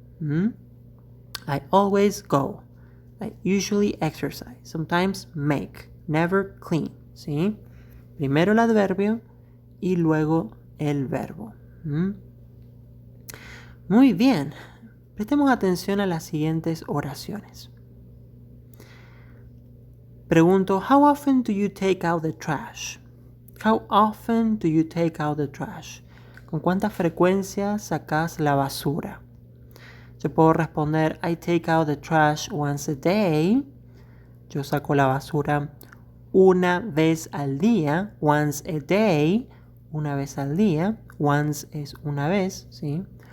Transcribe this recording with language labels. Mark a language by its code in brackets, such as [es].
[en] I always go. I usually exercise. Sometimes make. Never clean, ¿sí? [es] Primero el adverbio y luego el verbo. Muy bien. Prestemos atención a las siguientes oraciones. [en] Pregunto, how often do you take out the trash? How often do you take out the trash? [es] ¿Con cuánta frecuencia sacas la basura? Yo puedo responder, [en] I take out the trash once a day. [es] Yo saco la basura una vez al día. [en] Once a day, [es] una vez al día. Once es una vez, ¿sí?